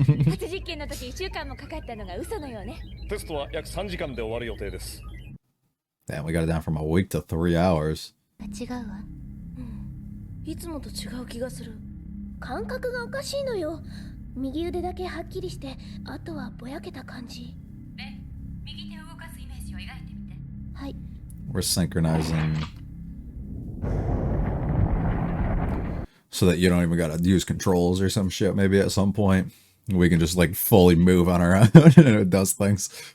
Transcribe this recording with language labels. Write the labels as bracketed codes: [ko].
[ja] 初実験の時1週間もかかったのが嘘のようね。テストは約3時間で終わる予定です。 [en] Damn, we got it down from a week to 3 hours. [ja] 違うわ。いつもと違う気がする。感覚がおかしいのよ。右腕だけはっきりして、あとはぼやけた感じ。右手を動かすイメージを描いてみて。はい。 [en] We're synchronizing so that you don't even gotta use controls or some shit. Maybe at some point we can just like fully move on our own and it does things.